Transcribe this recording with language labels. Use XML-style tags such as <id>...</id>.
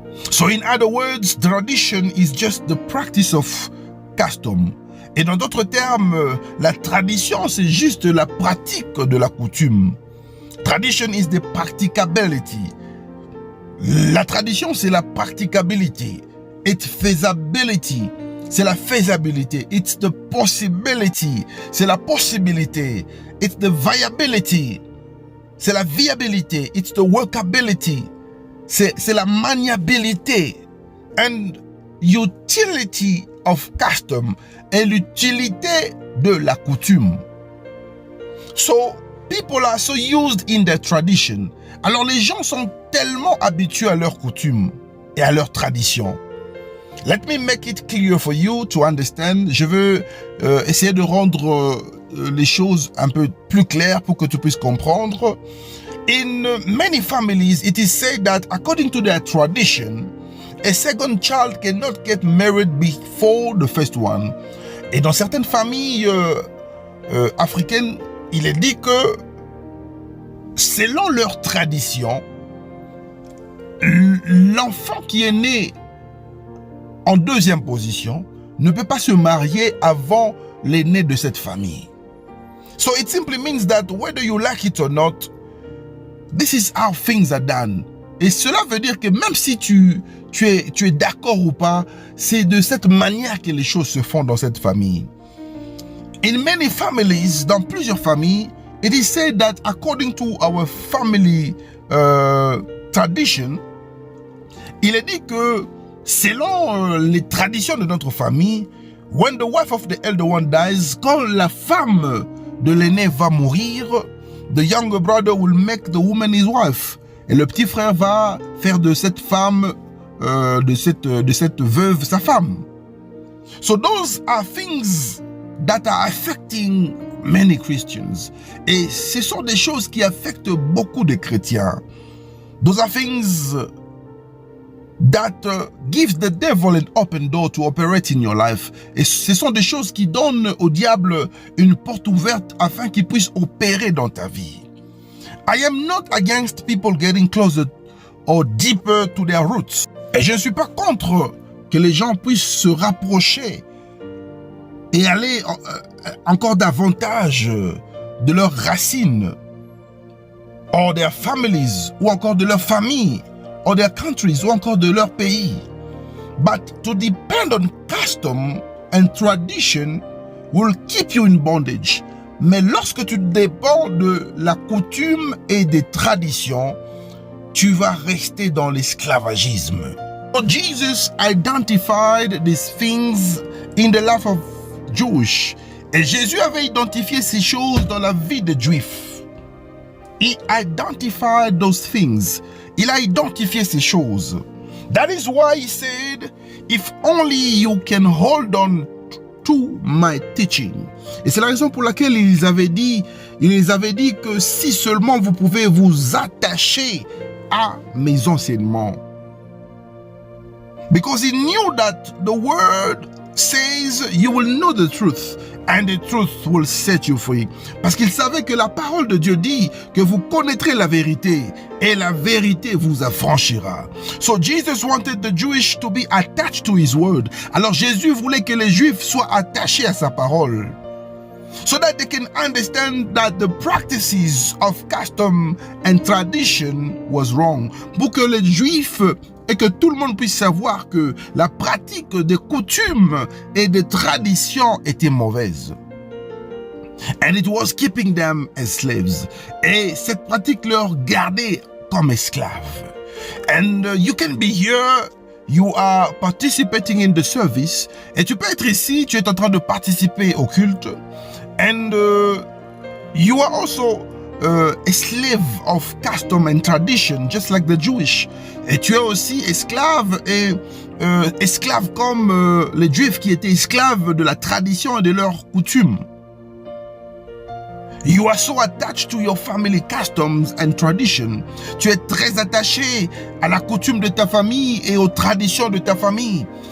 <en>So in other words, tradition is just the practice of custom.</en> <fr>Et dans d'autres termes, la tradition, c'est juste la pratique de la coutume.</fr> <en>Tradition is the practicability.</en> <fr>La tradition, c'est la practicability.</fr> <en>It's feasibility.</en> <fr>C'est la faisabilité.</fr> <en>It's the possibility.</en> <fr>C'est la possibilité.</fr> <en>It's the viability.</en> <fr>C'est la viabilité.</fr> <en>It's the workability.</en> <fr>C'est la maniabilité.</fr> <en>And utility of custom.</en> <fr>Et l'utilité de la coutume.</fr> <en>So, people are so used in their tradition.</en> <fr>Alors, les gens sont tellement habitués à leurs coutumes et à leurs traditions.</fr> <en>Let me make it clear for you to understand.</en> <fr>Je veux essayer de rendre les choses un peu plus claires pour que tu puisses comprendre.</fr> <en>In many families, it is said that according to their tradition, a second child cannot get married before the first one.</en> <fr>Et dans certaines familles africaines, il est dit que selon leur tradition, l'enfant qui est né en deuxième position ne peut pas se marier avant l'aîné de cette famille.</fr> <en>So it simply means that whether you like it or not, this is how things are done.</en> <fr>Et cela veut dire que même si tu es d'accord ou pas, c'est de cette manière que les choses se font dans cette famille.</fr> <en>In many families,</en> <fr>dans plusieurs familles,</fr> <en>it is said that according to our family tradition,</en> <fr>il est dit que selon les traditions de notre famille,</fr> <en>when the wife of the elder one dies,</en> <fr>quand la femme de l'aîné va mourir,</fr> <en>the younger brother will make the woman his wife.</en> <fr>Et le petit frère va faire de cette femme, de cette veuve, sa femme.</fr> <en>So those are things that are affecting many Christians.</en> <fr>Et ce sont des choses qui affectent beaucoup de chrétiens.</fr> <en>Those are things that gives the devil an open door to operate in your life.</en> <fr>Et ce sont des choses qui donnent au diable une porte ouverte afin qu'il puisse opérer dans ta vie.</fr> <en>I am not against people getting closer or deeper to their roots.</en> <fr>Et je ne suis pas contre que les gens puissent se rapprocher et aller encore davantage de leurs racines,</fr> <en>or their families,</en> <fr>ou encore de leur famille,</fr> <en>or their countries,</en> <fr>ou encore de leur pays.</fr> <en>But to depend on custom and tradition will keep you in bondage.</en> <fr>Mais lorsque tu dépends de la coutume et des traditions, tu vas rester dans l'esclavagisme.</fr> <en>So Jesus identified these things in the life of Jewish.</en> <fr>Et Jésus avait identifié ces choses dans la vie des Juifs.</fr> <en>He identified those things.</en> <fr>Il a identifié ces choses.</fr> <en>That is why he said, if only you can hold on to my teaching.</en> <fr>Et c'est la raison pour laquelle ils avaient dit, Il les avait dit que si seulement vous pouvez vous attacher à mes enseignements.</fr> <en>Because he knew that the word says you will know the truth and the truth will set you free.</en> <fr>Parce qu'il savait que la parole de Dieu dit que vous connaîtrez la vérité et la vérité vous affranchira.</fr> <en>So Jesus wanted the Jewish to be attached to his word.</en> <fr>Alors Jésus voulait que les Juifs soient attachés à sa parole.</fr> <en>So that they can understand that the practices of custom and tradition was wrong.</en> <fr>Pour que les Juifs et que tout le monde puisse savoir que la pratique des coutumes et des traditions était mauvaise.</fr> <en>And it was keeping them as slaves.</en> <fr>Et cette pratique leur gardait comme esclaves.</fr> <en>And you can be here, you are participating in the service,</en> <fr>et tu peux être ici, tu es en train de participer au culte,</fr> <en>and you are also a slave of custom and tradition, just like the Jewish.</en> <fr>Et tu es aussi esclave, et esclave comme les Juifs qui étaient esclaves de la tradition et de leurs coutumes.</fr> <en>You are so attached to your family customs and tradition.</en> <fr>Tu es très attaché à la coutume de ta famille et aux traditions de ta famille.</fr>